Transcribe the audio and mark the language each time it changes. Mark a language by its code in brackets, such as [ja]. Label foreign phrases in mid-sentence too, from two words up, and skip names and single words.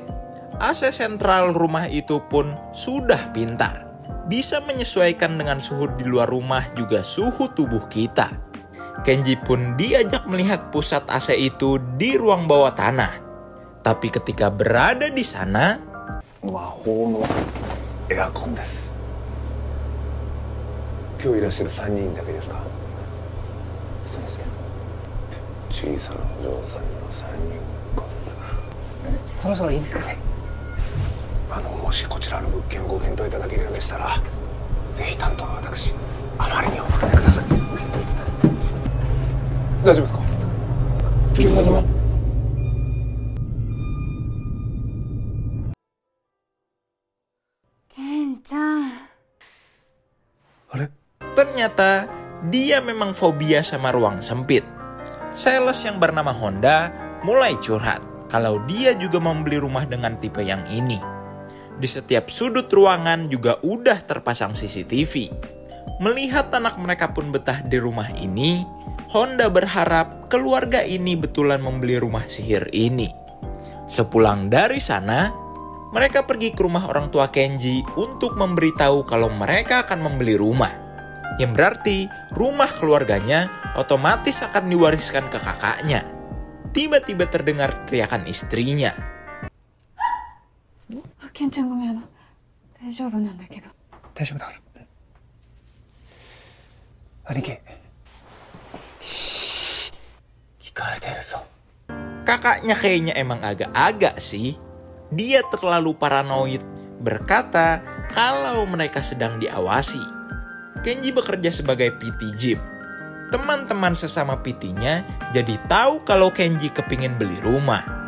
[id] AC sentral rumah itu pun sudah pintar. Bisa menyesuaikan dengan suhu di luar rumah juga suhu tubuh kita. Kenji pun diajak melihat pusat AC itu di ruang bawah tanah. Tapi ketika berada di sana, [ja] 魔法のエアコンです. 今日いらっしゃる3人だけですか？そうですけど。小さなお嬢さんの3人か。そろそろいいですかね。もしこちらの物件をご検討いただけるようでしたら、ぜひ担当の私、あまりにお任せください。大丈夫ですか？警察様。ケンちゃん。あれ？ [id] ternyata dia memang fobia sama ruang sempit. Sales yang bernama Honda mulai curhat kalau dia juga membeli rumah dengan tipe yang ini. Di setiap sudut ruangan juga udah terpasang CCTV. Melihat anak mereka pun betah di rumah ini, Honda berharap keluarga ini betulan membeli rumah sihir ini. Sepulang dari sana, mereka pergi ke rumah orang tua Kenji untuk memberitahu kalau mereka akan membeli rumah. Yang berarti rumah keluarganya otomatis akan diwariskan ke kakaknya. Tiba-tiba terdengar teriakan istrinya. [ja] ケンちゃんごめん、大丈夫なんだけど。大丈夫だから。兄貴。聞かれてるぞ。 [id] Kakaknya kayaknya emang agak-agak sih. Dia terlalu paranoid berkata kalau mereka sedang diawasi. Kenji bekerja sebagai PT gym. Teman-teman sesama PT-nya jadi tahu kalau Kenji kepingin beli rumah.